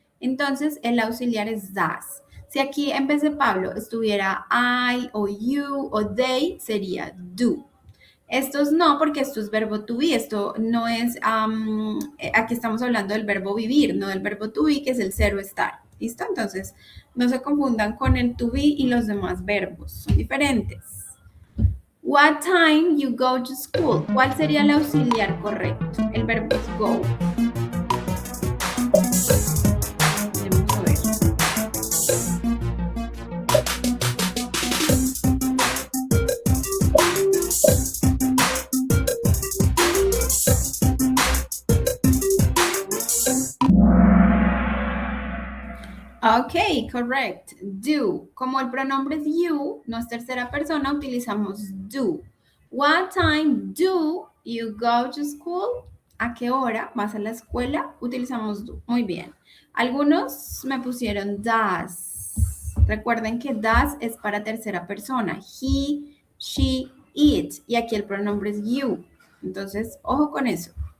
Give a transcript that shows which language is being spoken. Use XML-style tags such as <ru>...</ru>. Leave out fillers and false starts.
<es>Entonces, el auxiliar es does. Si aquí en vez de Pablo estuviera I o you o they, sería do. Estos no, porque esto es verbo to be, esto no es, aquí estamos hablando del verbo vivir, no del verbo to be, que es el cero estar, ¿listo? Entonces, no se confundan con el to be y los demás verbos, son diferentes.</es> <en>What time you go to school?</en> <es>¿Cuál sería el auxiliar correcto? El verbo es go. Vamos a ver. Ok, correct. Do. Como el pronombre es you, no es tercera persona, utilizamos do.</es> <en>What time do you go to school?</en> <es>¿A qué hora vas a la escuela? Utilizamos do. Muy bien. Algunos me pusieron does. Recuerden que does es para tercera persona.</es> <en>He, she, it.</en> <es>Y aquí el pronombre es you. Entonces, ojo con eso.</es>